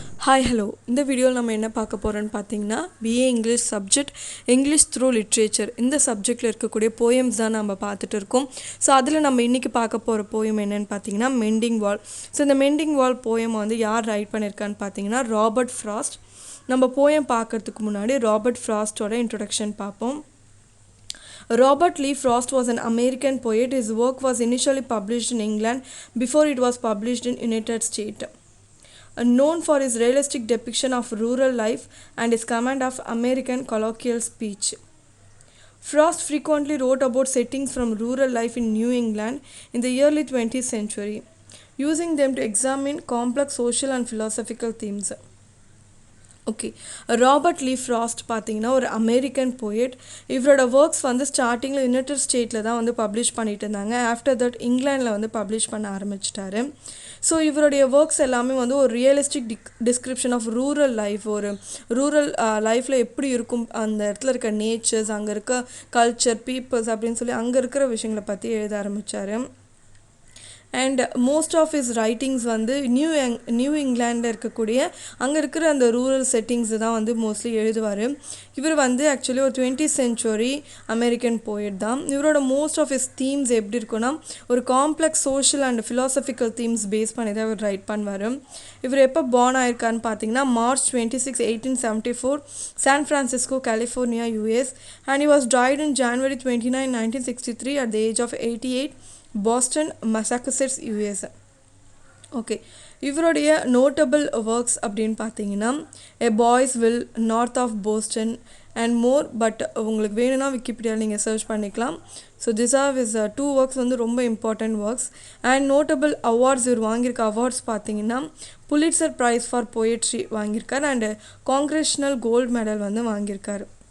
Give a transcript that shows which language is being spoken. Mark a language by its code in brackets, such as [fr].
[ta] Hi hello இந்த வீடியோவில் நம்ம என்ன பார்க்க போகிறோன்னு பார்த்தீங்கன்னா BA English subject English through literature இந்த சப்ஜெக்டில் இருக்கக்கூடிய போயம்ஸ் தான் நம்ம பார்த்துட்டு இருக்கோம். ஸோ அதில் நம்ம இன்றைக்கி பார்க்க போகிற போயம் என்னென்னு பார்த்தீங்கன்னா மெண்டிங் வால். ஸோ இந்த மெண்டிங் வால் போயம் வந்து யார் ரைட் பண்ணியிருக்கான்னு பார்த்தீங்கன்னா ராபர்ட் ஃப்ராஸ்ட். நம்ம போயம் பார்க்குறதுக்கு முன்னாடி ராபர்ட் ஃப்ராஸ்டோட இன்ட்ரொடக்ஷன் பார்ப்போம். [en] Robert Lee Frost was an American poet. His work was initially published in England before it was published in United States. Known for his realistic depiction of rural life and his command of American colloquial speech. Frost frequently wrote about settings from rural life in New England in the early 20th century, using them to examine complex social and philosophical themes. [ta] Okay, Robert Lee frost பார்த்தீங்கன்னா ஒரு American poet. இவரோட works வந்து ஸ்டார்டிங்கில் United ஸ்டேட்டில் தான் வந்து publish பண்ணிட்டு இருந்தாங்க. ஆஃப்டர் தட் இங்கிலாண்டில் வந்து பப்ளிஷ் பண்ண ஆரம்பிச்சிட்டாரு. ஸோ இவருடைய ஒர்க்ஸ் எல்லாமே வந்து ஒரு realistic description of rural life, ஒரு ரூரல் லைஃப்பில் எப்படி இருக்கும், அந்த இடத்துல இருக்க நேச்சர்ஸ், அங்கே இருக்க கல்ச்சர், பீப்புள்ஸ் அப்படின்னு சொல்லி அங்கே இருக்கிற விஷயங்களை பற்றி எழுத ஆரம்பித்தார். And most of his writings வந்து நியூ இங்கிலாண்டில் இருக்கக்கூடிய அங்கே இருக்கிற அந்த ரூரல் செட்டிங்ஸ் தான் வந்து மோஸ்ட்லி எழுதுவார். இவர் வந்து ஆக்சுவலி ஒரு 20th சென்ச்சுரி அமெரிக்கன் போயட் தான். இவரோட மோஸ்ட் ஆஃப் ஹிஸ் தீம்ஸ் எப்படி இருக்குன்னா ஒரு complex social and philosophical themes base பண்ணி தான் இவர் ரைட் பண்ணுவார். இவர் எப்போ பார்ன் ஆயிருக்கான்னு பார்த்தீங்கன்னா March 26, 1874 San Francisco, California, US, [en] and he was died in January 29, 1963 at the age of 88, [ta] Boston, மசாச்சுசெட்ஸ், US. Okay, இவருடைய நோட்டபிள் ஒர்க்ஸ் அப்படின்னு பார்த்தீங்கன்னா எ boys will, north of Boston and more. But உங்களுக்கு வேணும்னா விக்கிபீடியாவில் நீங்கள் சர்ச் பண்ணிக்கலாம். So this R is 2 works வந்து ரொம்ப important works. And notable awards இவர் வாங்கியிருக்க அவார்ட்ஸ் பார்த்தீங்கன்னா Pulitzer price for poetry வாங்கியிருக்கார் and congressional gold medal வந்து வாங்கியிருக்காரு.